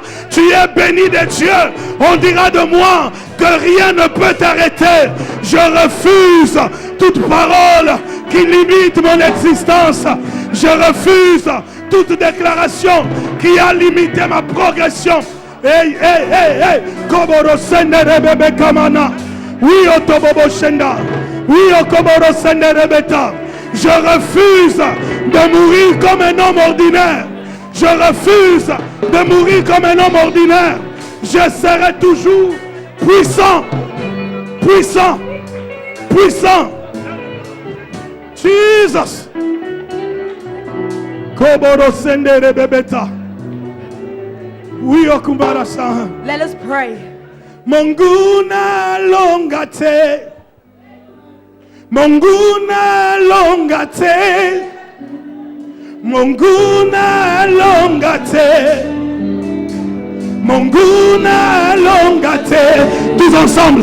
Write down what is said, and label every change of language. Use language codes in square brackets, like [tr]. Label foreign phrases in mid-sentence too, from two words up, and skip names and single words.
[fr] Tu es béni de Dieu. On dira de moi que rien ne peut t'arrêter. Je refuse toute parole qui limite mon existence. Je refuse toute déclaration qui a limité ma progression. Hey, hey, hey, hey. Koboro sendere bebe kamana. Oui, Otobobo Shenda. Oui, Okoboro Senderebeta. Je refuse de mourir comme un homme ordinaire. Je refuse de mourir comme un homme ordinaire. Je serai toujours puissant. Puissant. Puissant. Jesus. Koboro Senderebeta. Oui, Okumbara Saha. [en] Let us pray. Monguna longate, Monguna longate, Monguna longate, Monguna longate, [fr] tous ensemble.